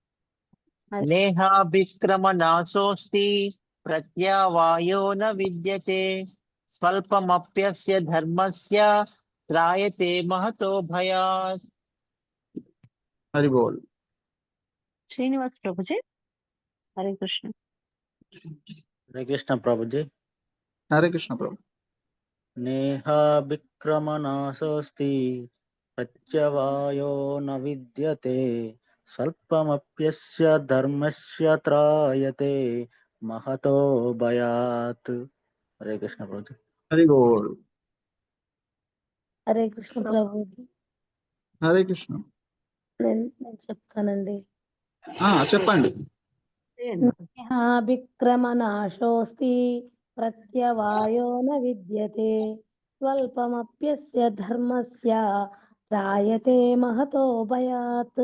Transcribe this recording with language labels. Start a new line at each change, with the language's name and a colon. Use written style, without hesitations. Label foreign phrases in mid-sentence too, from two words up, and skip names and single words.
Sanskrit: నేహాభిక్రమనాశోస్తి ప్రత్యవాయో న విద్యతే స్వల్పమప్యస్య ధర్మస్య త్రాయతే మహతో భయాత్.
Telugu: హరి బోల్. శ్రీనివాస్ ప్రభుజీ. హరే కృష్ణ. హరే కృష్ణ ప్రభుజీ. హరే కృష్ణ ప్రభు.
Sanskrit: नेहाभिक्रमनाशोऽस्ति प्रत्यवायो न विद्यते स्वल्पमप्यस्य धर्मस्य त्रायते महतो भयात्।
Telugu: हरे कृष्ण प्रभु। హరి బోల్. హరే కృష్ణ ప్రభుజీ. హరే కృష్ణ. నేను చెప్తానండి. చెప్పండి.
Sanskrit: విక్రమనాశోస్తి ప్రత్యవాయో న విద్యతే స్వల్పమప్యస్య ధర్మస్య త్రాయతే మహతో భయాత్.